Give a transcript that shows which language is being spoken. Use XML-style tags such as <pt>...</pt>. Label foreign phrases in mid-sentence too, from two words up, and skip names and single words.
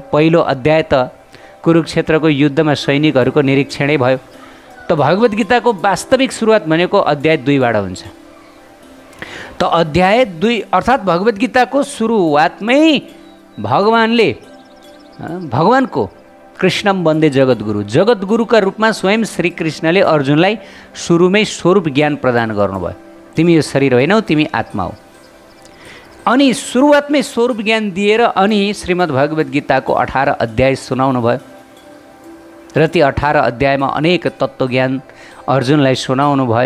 <ne>पहिलो अध्याय त कुरुक्षेत्रको युद्धमा सैनिकहरूको निरीक्षणै भयो। त भगवद् गीताको वास्तविक सुरुवात भनेको अध्याय 2बाट हुन्छ। त अध्याय 2 अर्थात् भगवद् गीताको सुरुवातमै भगवानको</ne> <sa>कृष्णम वन्दे जगद्गुरु,</sa> <ne>जगद्गुरुका रूपमा स्वयं श्री कृष्णले अर्जुनलाई सुरुमै स्वरूप ज्ञान प्रदान गर्नुभयो। तिमी यो शरीर होइनौ, तिमी आत्मा हो। अनि सुरुवातमै स्वरूप ज्ञान दिएर अनि श्रीमद् भगवद् गीताको 18 अध्याय सुनाउनु भयो। र ती 18 अध्यायमा अनेक तत्त्वज्ञान अर्जुनलाई सुनाउनु भयो।</ne>